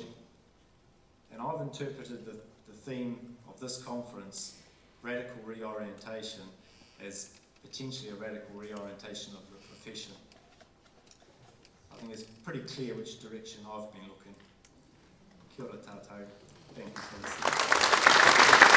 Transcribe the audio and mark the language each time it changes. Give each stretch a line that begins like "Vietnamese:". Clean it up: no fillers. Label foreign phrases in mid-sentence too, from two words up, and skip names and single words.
English: And I've interpreted the theme of this conference, radical reorientation, as potentially a radical reorientation of the profession. I think it's pretty clear which direction I've been looking.
Māori: Kia ora tātou.
English: Thank you for listening.